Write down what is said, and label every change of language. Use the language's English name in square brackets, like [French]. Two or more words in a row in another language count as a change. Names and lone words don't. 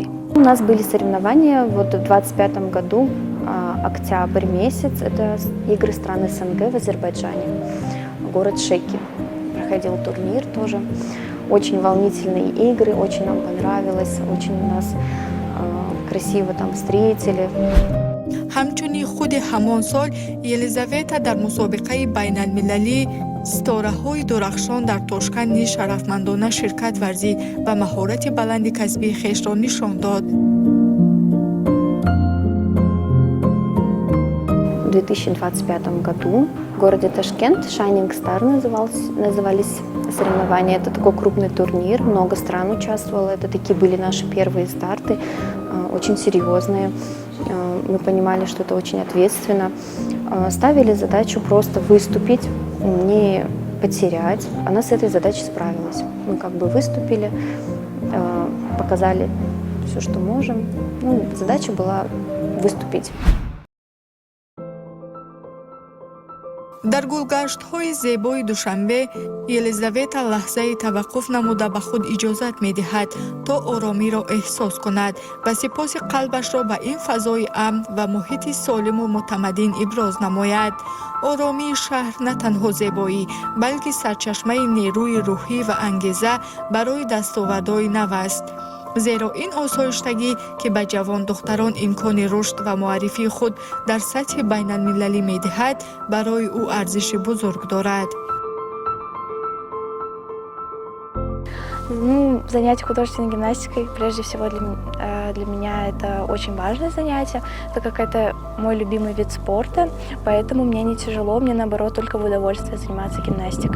[Russian] У нас были соревнования в 2025 году, октябрь месяц. Это игры стран СНГ в Азербайджане, город Шеки. Проходил турнир тоже. Очень волнительные игры, очень нам понравилось, очень нас красиво там встретили. [Tajik] ҳамчунин худи ҳамон сол Елизавета дар мусобиқаи байналмилалӣ ситораҳои дурахшон дар Тошканд низ шарафмандона ширкат варзид ва маҳорати баланди касбии хешро нишон дод. [Russian] В 2025 году в городе Ташкент Shining Star назывались соревнования. Это такой крупный турнир, много стран участвовало. Это такие были наши первые старты, очень серьезные. Мы понимали, что это очень ответственно. Ставили задачу просто выступить, не потерять. Она с этой задачей справилась. Мы как бы выступили, показали все, что можем. Задача была выступить. [Tajik] дар гулгаштҳои зебои душанбе Елизавета лаҳзаи таваққуф намуда ба худ иҷозат медиҳад то оромиро эҳсос кунад ва сипоси қалбашро ба ин фазои амн ва муҳити солиму мутамаддин иброз намояд. оромии шаҳр на танҳо зебоӣ, балки сарчашмаи нерӯи рӯҳӣ ва ангеза барои дастовардҳои нав аст. зеро ин осоиштагӣ ки ба ҷавон духтарон имкони рушд ва муаррифии худ дар сатҳи байналмилалӣ медиҳад, барои ӯ арзиши бузург дорад. [Russian] Занятие художественной гимнастикой, прежде всего для меня это очень важное занятие, так как это мой любимый вид спорта, поэтому мне не тяжело, мне наоборот только в удовольствие заниматься гимнастикой.